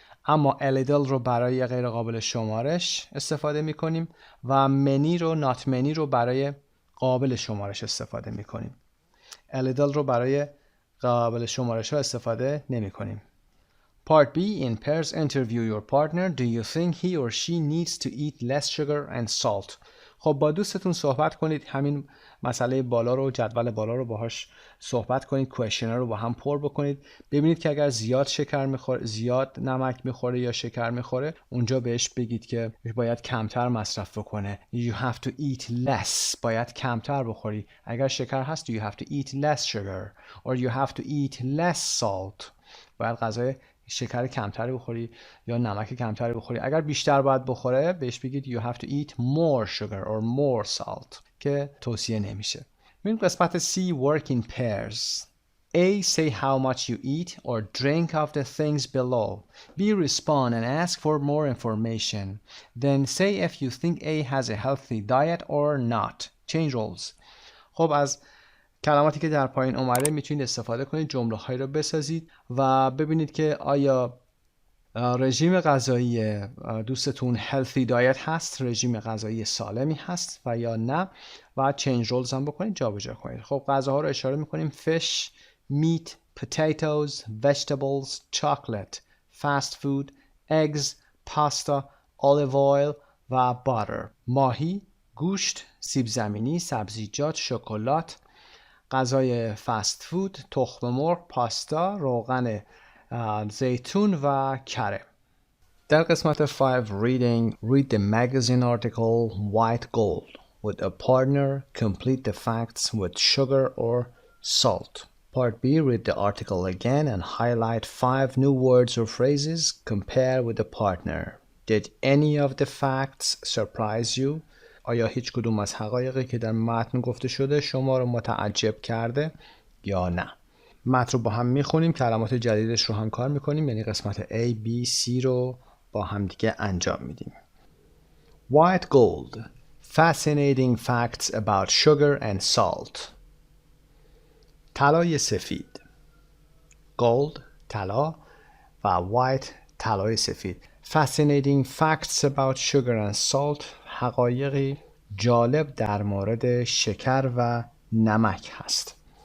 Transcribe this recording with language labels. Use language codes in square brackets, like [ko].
[fa] اما a little رو برای غیر قابل شمارش استفاده میکنیم و many رو not many رو برای قابل شمارش استفاده میکنیم. a little رو برای قابل شمارش ها استفاده نمی کنیم. [en] Part B. In pairs interview your partner. Do you think he or she needs to eat less sugar and salt? [fa] خب با دوستتون صحبت کنید، همین مسئله بالا رو، جدول بالا رو باهاش صحبت کنید، کوئسشنر رو با هم پر بکنید. ببینید که اگر زیاد شکر میخوره، زیاد نمک میخوره یا شکر میخوره، اونجا بهش بگید که باید کمتر مصرف بکنه. [en] You have to eat less. [fa] باید کمتر بخوری. اگر شکر هست [en] you have to eat less sugar or you have to eat less salt. [fa] باید غذای شکر کمتری بخوری یا نمک کمتری بخوری. اگر بیشتر باید بخوره بهش بگید [en] you have to eat more sugar or more salt [fa] که توصیه نمیشه. این قسمت [en] C work in pairs. A. Say how much you eat or drink of the things below. B. Respond and ask for more information. Then say if you think A has a healthy diet or not. Change roles. [fa] خب از کلماتی که در پایین اومده میتونید استفاده کنید، جمله هایی رو بسازید و ببینید که آیا رژیم غذایی دوستتون healthy diet هست، رژیم غذایی سالمی هست و یا نه، و change roles هم بکنید، جابجا کنید. خب غذاها رو اشاره میکنیم: [en] fish, meat, potatoes, vegetables, chocolate, fast food, eggs, pasta, olive oil و butter. [fa] ماهی، گوشت، سیب زمینی، سبزیجات، شکلات. غذای فست فود: تخم مرغ، پاستا، روغن زیتون و کره. در قسمت [en] 5 reading, read the magazine article white gold with a partner, complete the facts with sugar or salt. Part B, read the article again and highlight 5 new words or phrases, compare with the partner. Did any of the facts surprise you? [fa] آیا هیچ کدوم از حقایقی که در متن گفته شده شما رو متعجب کرده یا نه؟ متن رو با هم میخونیم، کلمات جدیدش رو هم کار میکنیم، یعنی قسمت A, B, C رو با هم دیگه انجام میدیم. [en] White gold. Fascinating facts about sugar and salt. [fa] طلای سفید. Gold طلا و white طلای سفید. [en] Fascinating facts about sugar and salt. [fa] حقایقی جالب در مورد شکر و نمک هست.